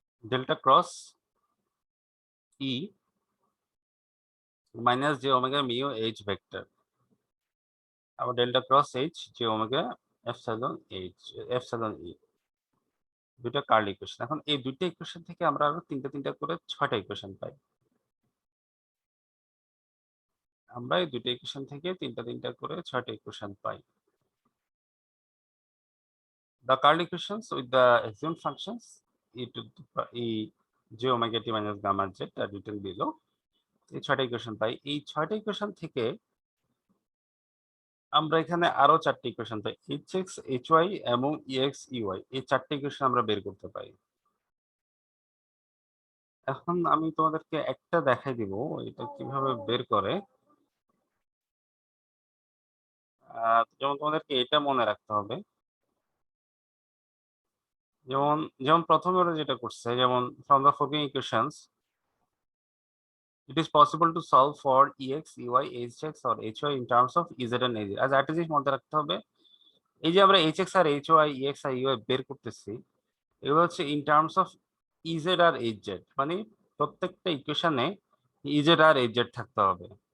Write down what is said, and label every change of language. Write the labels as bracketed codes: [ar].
[bn] Delta cross E minus J omega mu H vector, আবার delta cross H J omega epsilon ই। দুইটা curl equation. এখন এই দুইটা equation থেকে আমরা আরো তিনটা করে 6টা ইকুয়েশন পাই। আমরা এই দুইটা ইকুয়েশন থেকে তিনটা করে 6টা equation pi. [en] The Carl equations with the assumed functions e to the e j omega t minus gamma z are written below. [bn] এই 6টা ইকুয়েশন পাই। এই 6টা ইকুয়েশন থেকে আমরা এখানে আরো 4টি ইকুয়েশন পাই। hx, hy এবং ex, ey এই 4টি ইকুয়েশন আমরা বের করতে পারি। এখন আমি তোমাদেরকে একটা দেখাই দিব এটা কিভাবে বের করে। যেমন তোমাদেরকে এটা মনে রাখতে হবে। যেমন যেমন প্রথমে ওরা যেটা করছে, যেমন [en] from the following equations it is possible to solve for ex, ey, hx or hy in terms of ez and az। [bn] আজ একটা জিনিস মনে রাখতে হবে, এই যে আমরা hx আর hy, ex আর ey বের করতেছি, এগুলো হচ্ছে in terms of ez আর hz, মানে প্রত্যেকটা ইকুয়েশনে ez আর hz থাকতে হবে।